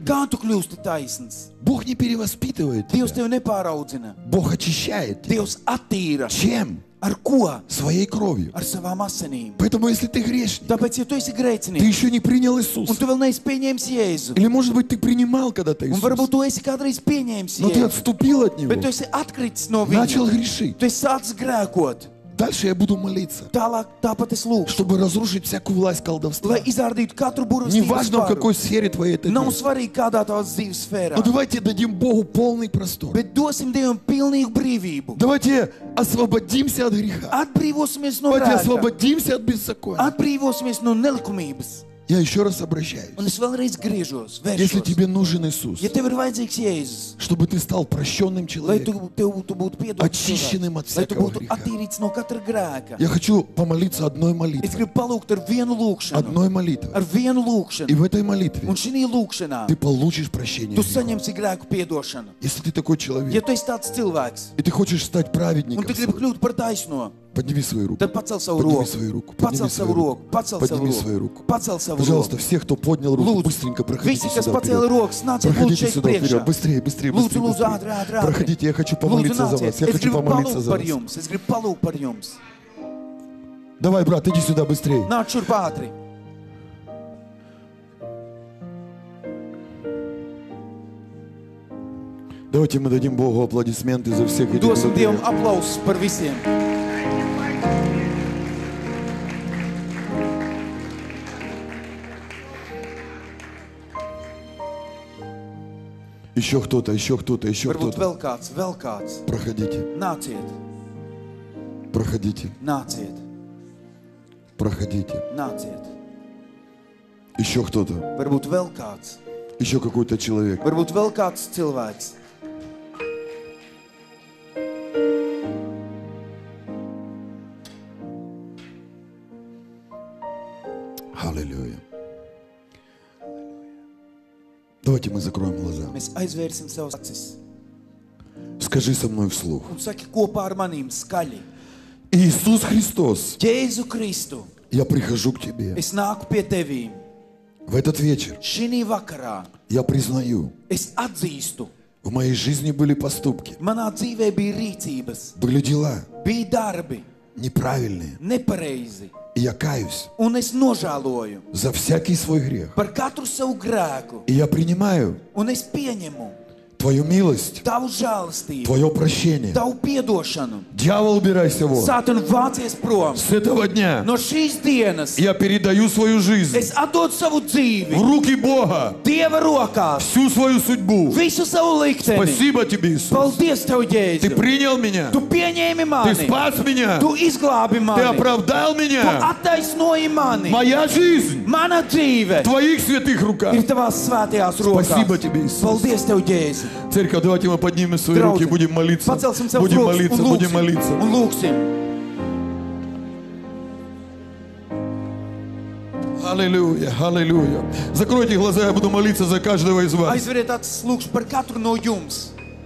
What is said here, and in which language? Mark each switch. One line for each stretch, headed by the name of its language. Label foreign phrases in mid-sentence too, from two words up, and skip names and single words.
Latvian: Kā tu kļūsti taisns?
Russian: Бог не перевоспитывает
Latvian: Dievs
Russian: тебя.
Latvian: tevi nepāraudzina.
Russian: Бог очищает тебя.
Latvian: Dievs attīra.
Russian: Чем?
Latvian: Ar ko?
Russian: Своей кровью.
Latvian: Ar savām asinīm.
Russian: Поэтому, если ты грешник,
Latvian: Tāpēc, ja tu esi
Russian: ты
Latvian: grēcinieks
Russian: еще не принял
Latvian: un
Russian: Иисуса.
Latvian: tu vēl neesi pieņēmis Jēzu,
Russian: Или, может быть, ты принимал когда-то
Latvian: un
Russian: Иисуса,
Latvian: varbūt tu esi kādreiz pieņēmis
Russian: но ты
Latvian: Jēzu,
Russian: отступил от Него,
Latvian: bet tu esi atkritis no
Russian: начал
Latvian: viņa,
Russian: грешить.
Latvian: tu esi sācis grēkot.
Russian: Дальше я буду молиться,
Latvian: Tālāk, tāpat es lūgšu,
Russian: чтобы разрушить всякую власть колдовства.
Latvian: lai izrādītu katru burvestības
Russian: Неважно, в
Latvian: varu.
Russian: какой сфере твоей это
Latvian: Nav
Russian: есть.
Latvian: svarīgi, kādā tavas dzīves sfērā,
Russian: Но давайте дадим Богу полный простор.
Latvian: bet dosim Dievam pilnīgu brīvību.
Russian: Давайте освободимся от греха.
Latvian: Atbrīvosimies no
Russian: Давайте
Latvian: grēka,
Russian: освободимся от беззакония.
Latvian: atbrīvosimies no nelikumības.
Russian: Я еще раз обращаюсь.
Latvian: Un es vēlreiz griežos,
Russian: Если
Latvian: vēršos.
Russian: тебе нужен Иисус,
Latvian: Ja tev ir vajadzīgs Jēzus,
Russian: чтобы ты стал прощенным
Latvian: lai tu
Russian: человеком,
Latvian: būtu piedots,
Russian: Очищенным от
Latvian: lai tu
Russian: всякого
Latvian: būtu
Russian: греха.
Latvian: attīrīts no katra grēka.
Russian: я хочу помолиться одной
Latvian: Es
Russian: молитвой.
Latvian: gribu palūgt ar vienu lūkšanu,
Russian: Одной молитвой.
Latvian: ar vienu
Russian: И
Latvian: lūkšanu,
Russian: в этой молитве
Latvian: un šī lūkšanā
Russian: ты получишь прощение
Latvian: tu
Russian: грехов.
Latvian: saņemsi grēku piedošanu.
Russian: Если ты такой
Latvian: Ja
Russian: человек,
Latvian: tu esi tāds cilvēks,
Russian: и ты хочешь стать
Latvian: un
Russian: праведником,
Latvian: tu gribi kļūt par taisno,
Russian: подними свою руку.
Latvian: tad pacel savu
Russian: Подними
Latvian: roku,
Russian: свою руку.
Latvian: pacel savu roku, pacel savu
Russian: Подними свою
Latvian: roku,
Russian: руку.
Latvian: pacel savu
Russian: Пожалуйста,
Latvian: roku.
Russian: все, кто поднял руку,
Latvian: Lūdzu,
Russian: быстренько проходите
Latvian: visi, kas
Russian: сюда
Latvian: pacēla
Russian: вперед.
Latvian: rokas, nāciet lūdzu
Russian: Проходите
Latvian: šeit
Russian: сюда вперед.
Latvian: priekšā.
Russian: Быстрее, быстрее,
Latvian: Lūdzu,
Russian: быстрее.
Latvian: lūdzu,
Russian: быстрее.
Latvian: ātri, ātri, ātri.
Russian: Проходите, я хочу
Latvian: Lūdzu,
Russian: помолиться за вас.
Latvian: nāciet,
Russian: Я
Latvian: es
Russian: хочу
Latvian: gribu
Russian: помолиться
Latvian: palūgt
Russian: за
Latvian: par
Russian: вас.
Latvian: jums, es gribu palūgt par jums.
Russian: Давай, брат, иди сюда быстрее.
Latvian: Nāc šurp ātri.
Russian: Давайте мы дадим Богу аплодисменты за всех этих
Latvian: Dosim
Russian: людей.
Latvian: Dievam aplausus par visiem.
Russian: Еще кто-то, еще кто-то, еще
Latvian: Varbūt
Russian: кто-то.
Latvian: vēl kāds.
Russian: Проходите,
Latvian: Nāciet,
Russian: проходите,
Latvian: nāciet,
Russian: проходите.
Latvian: nāciet.
Russian: Еще кто-то,
Latvian: Varbūt vēl kāds.
Russian: еще какой-то человек.
Latvian: Varbūt vēl kāds cilvēks.
Russian: Аллилуйя. Давайте мы закроем глаза.
Latvian: Mēs aizvērsim savus acis
Russian: Скажи со мной вслух.
Latvian: un saki kopā ar manīm skaļi.
Russian: Иисус Христос,
Latvian: Jēzu Kristu,
Russian: я прихожу к Тебе.
Latvian: es nāku pie tevīm.
Russian: В этот вечер
Latvian: Šī vakarā
Russian: я признаю,
Latvian: es atzīstu,
Russian: В моей жизни были поступки,
Latvian: Manā dzīvē bija rīcības,
Russian: были дела
Latvian: bija darbi,
Russian: неправильные.
Latvian: nepareizi,
Russian: И я каюсь
Latvian: un es nožēloju
Russian: за всякий свой грех.
Latvian: par katru savu grēku,
Russian: И я принимаю
Latvian: un es pieņemu
Russian: Твою милость,
Latvian: tavu žēlastību,
Russian: Твое прощение.
Latvian: tavu piedošanu.
Russian: Дьявол, убирайся вон.
Latvian: Sātanu vācies prom.
Russian: С этого дня
Latvian: No šīs dienas
Russian: я передаю свою жизнь
Latvian: es atdodu savu
Russian: в
Latvian: dzīvi
Russian: руки Бога,
Latvian: Dieva rokās,
Russian: всю свою судьбу.
Latvian: visu savu likteni.
Russian: Спасибо Тебе, Иисус.
Latvian: Paldies Tev,
Russian: Ты
Latvian: Jēzu!
Russian: принял меня,
Latvian: Tu pieņēmi
Russian: Ты
Latvian: mani,
Russian: спас меня,
Latvian: Tu izglābi
Russian: Ты
Latvian: mani,
Russian: оправдал
Latvian: Tu
Russian: меня.
Latvian: attaisnoji mani.
Russian: Моя жизнь
Latvian: Mana dzīve
Russian: в Твоих святых руках.
Latvian: ir Tavās svētajās rokās.
Russian: Спасибо Тебе, Иисус.
Latvian: Paldies Tev, Jēzu!
Russian: Церковь, давайте мы поднимем свои руки и
Latvian: Draugi,
Russian: будем молиться.
Latvian: pacelsim savus
Russian: Будем
Latvian: rokas
Russian: молиться,
Latvian: un
Russian: будем
Latvian: lūksim.
Russian: молиться.
Latvian: Un lūksim.
Russian: Аллилуйя, аллилуйя. Закройте глаза, я буду молиться за каждого из вас.
Latvian: Aizveriet acis, lūkšu par katru no jums.